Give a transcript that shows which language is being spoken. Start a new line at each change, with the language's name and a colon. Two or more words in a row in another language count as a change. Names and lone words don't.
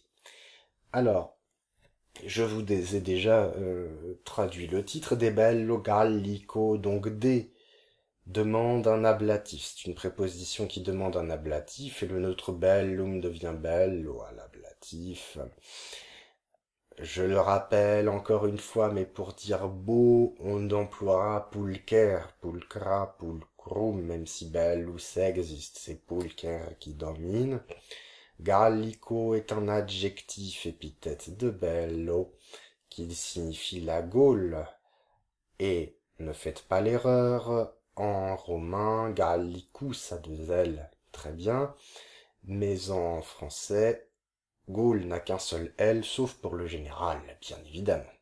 French: Alors, je vous ai déjà traduit le titre, De bello gallico, donc des demande un ablatif. C'est une préposition qui demande un ablatif, et le neutre bellum devient bello à l'ablatif. Je le rappelle encore une fois, mais pour dire beau, on emploiera
Latin: pulcher, pulcra, pulcrum,
French: même si bellus existe, c'est pulcher qui domine. Gallico est un adjectif épithète de bello, qui signifie la Gaule. Et ne faites pas l'erreur, en romain, Gallicus a deux L, très bien, mais en français, Gaule n'a qu'un seul L, sauf pour le général, bien évidemment.